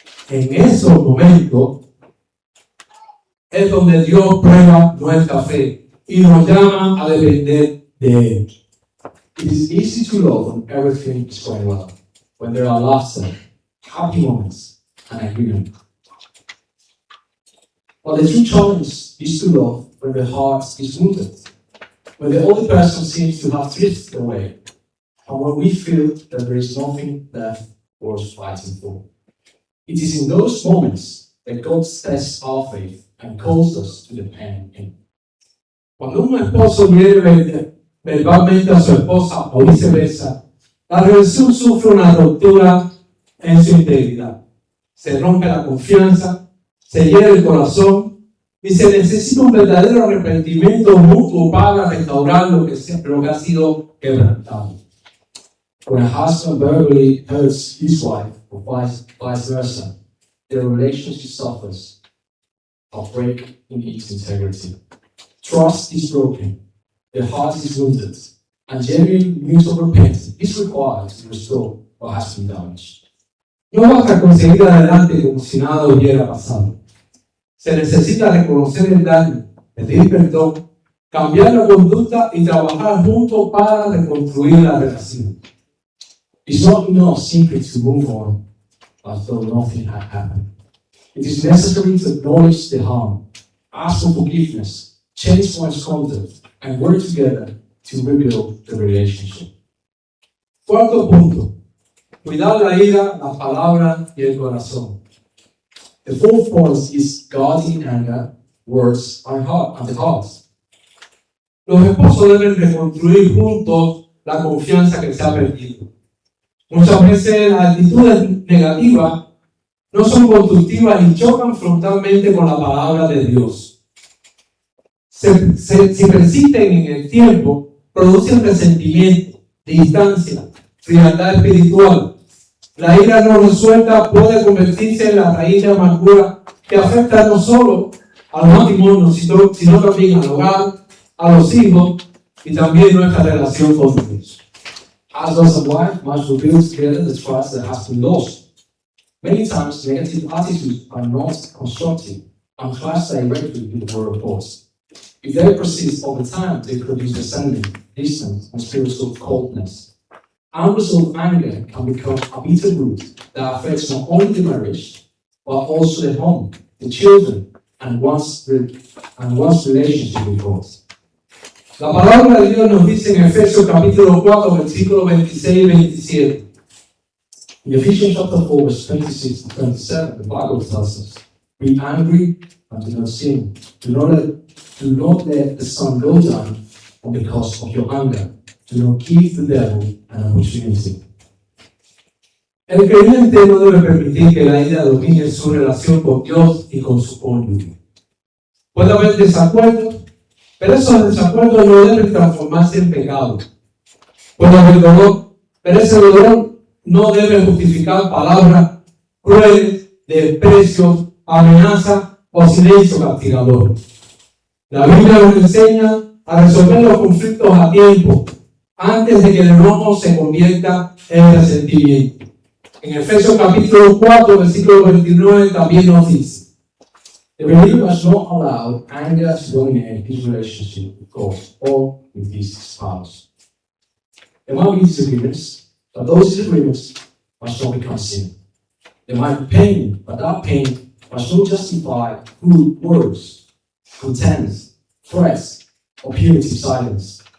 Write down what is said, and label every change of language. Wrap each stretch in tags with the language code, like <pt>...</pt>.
<es>En esos momentos es donde Dios prueba nuestra fe y nos llama a depender de Él.</es> <en>It is easy to love when everything is going well, when there are laughter, happy moments, and agreement. But the true challenge is to love when the heart is wounded, when the other person seems to have drifted away, and when we feel that there is nothing left worth fighting for. It is in those moments that God tests our faith and calls us to depend on Him.</en> <es>Cuando un esposo hiere verbalmente a su esposa o viceversa, la relación sufre una ruptura en su integridad. Se rompe la confianza, se hiere el corazón y se necesita un verdadero arrepentimiento mutuo para restaurar lo que ha sido quebrantado.</es> <en>When a husband verbally hurts his wife, or vice versa, their relationship suffers a break in its integrity. Trust is broken, the heart is wounded, and genuine mutual repentance is required to restore what has been damaged.</en> <es>No basta con seguir adelante como si nada hubiera pasado. Se necesita reconocer el daño, pedir perdón, cambiar la conducta y trabajar juntos para reconstruir la relación.</es> <en>It's not enough simply to move on as though nothing had happened. It is necessary to acknowledge the harm, ask for forgiveness, change one's conduct, and work together to rebuild the relationship.</en> <es>Cuarto punto, cuidar la ira, las palabras y el corazón.</es> <en>The fourth point is guarding anger, words, and the heart.</en> <es>Los esposos deben reconstruir juntos la confianza que se ha perdido. Muchas veces las actitudes negativas no son constructivas y chocan frontalmente con la palabra de Dios. Si persisten en el tiempo, producen resentimiento, distancia, frialdad espiritual. La ira no resuelta puede convertirse en la raíz de amargura que afecta no solo al matrimonio, sino también al hogar, a los hijos y también nuestra relación con Dios.</es> <en>As husband and wife must rebuild together the trust that has been lost. Many times, negative attitudes are not constructive and clash directly with the word of God. If they persist over time, they produce resentment, distance, and spiritual coldness. Unresolved anger can become a bitter root that affects not only the marriage, but also the home, the children, and one's relationship with God.</en> <es>La palabra de Dios nos dice en Efesios capítulo 4, versículos 26 y 27.</es> <en>In Ephesians chapter 4, verse 26 to 27, the Bible tells us, be angry and do not sin. Do not let the sun go down because of your anger. Do not give the devil an opportunity.</en> <es>El creyente no debe permitir que la ira domine su relación con Dios y con su cónyuge. Puede haber desacuerdos, pero esos desacuerdos no deben transformarse en pecado. Puede haber dolor, pero ese dolor no debe justificar palabras crueles, desprecio, amenaza o silencio castigador. La Biblia nos enseña a resolver los conflictos a tiempo, antes de que el enojo se convierta en resentimiento. En Efesios capítulo 4, versículo 29 también nos dice:</es> <en>The believer must not allow anger to dominate his relationship with God or with his spouse. There might be disagreements, but those disagreements must not become sin. There might be pain, but that pain must not justify crude words, contempt, threats, or punitive silence.</en>